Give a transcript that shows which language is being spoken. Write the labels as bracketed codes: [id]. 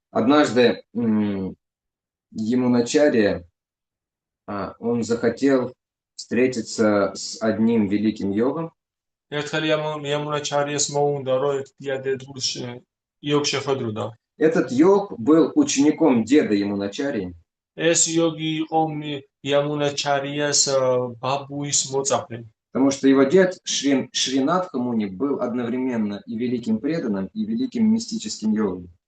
[ru] Однажды Ямуначарья, он захотел встретиться с одним великим йогом. [ka] ერთხელ იამუნაჩარიას მოუნდა რომ ერთ დიადედურს იოგ შეხვედროდა. [ru] Этот йог был учеником деда Ямуначарьи. [ka] ეს იოგი იყო იამუნაჩარიას ბაბუის მოწაფე. [ru] Потому что его дед Шринатха Муни был одновременно и великим преданным, и великим мистическим йогом.